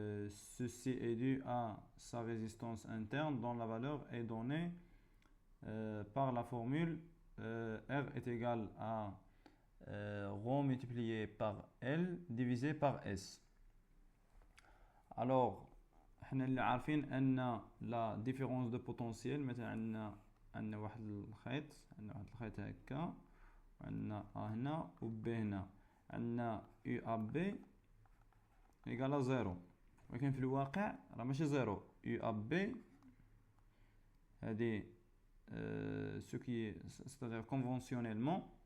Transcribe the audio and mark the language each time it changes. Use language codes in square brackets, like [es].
[fr] Ceci est dû à sa résistance interne dont la valeur est donnée par la formule R est égal à ρ multiplié par L divisé par S. Alors [ar] احنا اللي عارفين ان لا ديفيرونس دو بوتونسييل، مثلا عندنا واحد الخيط هكا، وعندنا ا هنا و ب هنا، عندنا يو ا بي ايكالا زيرو، ولكن في الواقع راه ماشي زيرو. يو ا بي هادي [fr] ce qui est, c'est-à-dire conventionnellement,